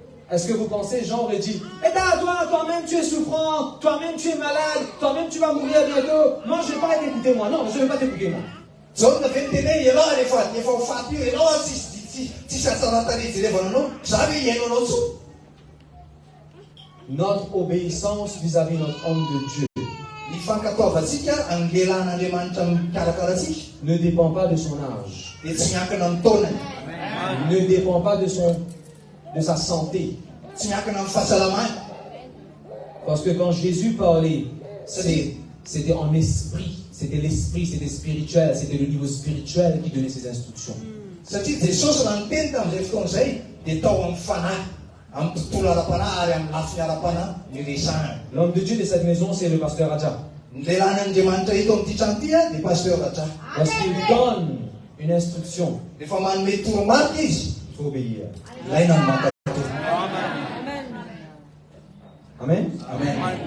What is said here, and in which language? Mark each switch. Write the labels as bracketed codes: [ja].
[fr] Est-ce que vous pensez, Jean aurait dit, eh ben, toi-même tu es souffrant, toi-même tu es malade, toi-même tu vas mourir bientôt. Non, je ne vais pas t'écouter moi. Non, je ne vais pas t'écouter moi. [mg] John na feniteny ianao rehefa ho faty io ianao a tsisy hatsaratarey jerevana anao. Za ve iaino anao tsony? [fr] Notre obéissance vis-à-vis de notre homme de Dieu [mg] Ny fankatoavantsika amin'ny lehilahin'Andriamanitra mikarakara atsika [fr] ne dépend pas de son âge, [mg] dia tsy miankina amin'ny taonany, [fr] ne dépend pas de sa santé. [mg] tsy miankina amin'ny fahasalamany. [fr] Parce que quand Jésus parlait, c'était en esprit, c'était l'esprit, c'était spirituel, c'était le niveau spirituel qui donnait ses instructions. [mg] Satria Jesosy raha niteny tamin'izay fotoana izay dia tao amin'ny fanahy, amin'ny tontolo ara-panahy ary amin'ny lafiny ara-panahy ny resahany. [fr] L'homme de Dieu de cette maison, c'est le pasteur Raja. [mg] Ny lehilahin'Andriamanitra eto amin'ity trano ity a dia pasteur Raja. [fr] Lorsqu'il donne une instruction, [mg] Rehefa manome toromarika izy, [fr] il faut obéir. [mg] ilaina ny mankatao. Amen. Amen.